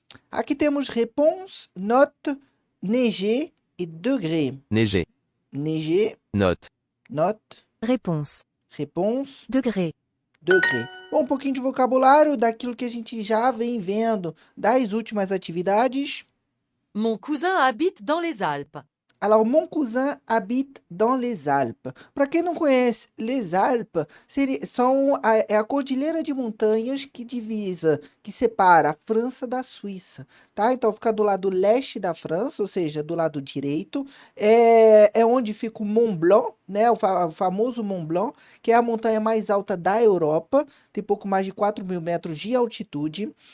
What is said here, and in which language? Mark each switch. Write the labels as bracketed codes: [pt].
[pt] Aqui temos réponse, note, neiger e degré. [fr] Neiger. Neiger, Note. note, Réponse. réponse, Degré. degré. [pt] Bom, um pouquinho de vocabulário daquilo que a gente já vem vendo das últimas atividades. [fr] Mon cousin habite dans les Alpes. Alors, mon cousin habite dans les Alpes. [pt] Para quem não conhece, les Alpes é a cordilheira de montanhas que divisa, que separa a França da Suíça, tá? Então, fica do lado leste da França, ou seja, do lado direito. É onde fica o Mont Blanc, né? O famoso Mont Blanc, que é a montanha mais alta da Europa, tem pouco mais de 4.000 metros de altitude.